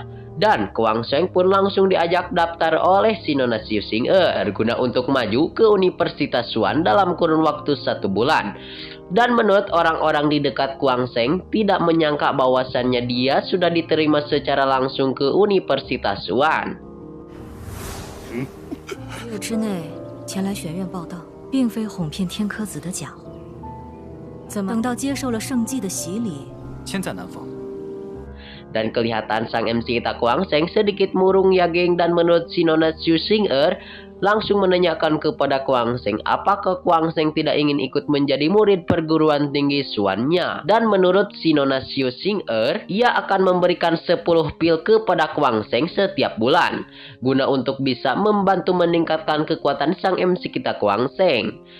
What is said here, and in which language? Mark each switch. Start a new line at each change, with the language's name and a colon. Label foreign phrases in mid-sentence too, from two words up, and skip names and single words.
Indonesian: Dan Kuang Seng pun langsung diajak daftar oleh si Nona Xiu Xing'er guna untuk maju ke Universitas Xuan dalam kurun waktu 1 bulan. Dan menurut orang-orang di dekat Kuang Seng, tidak menyangka bahwasannya dia sudah diterima secara langsung ke Universitas Xuan.
Chinese: 1日之内前来玄院报道，并非哄骗天柯子的假话。怎么等到接受了圣迹的洗礼，千载难逢。
Indonesian: Dan kelihatan sang MC kita Kuang Seng sedikit murung ya geng. Dan menurut si Nona Xiu Xing'er langsung menanyakan kepada Kuang Seng apakah Kuang Seng tidak ingin ikut menjadi murid perguruan tinggi Xuannya. Dan menurut si Nona Xiu Xing'er, ia akan memberikan 10 pil kepada Kuang Seng setiap bulan, guna untuk bisa membantu meningkatkan kekuatan sang MC kita Kuang Seng.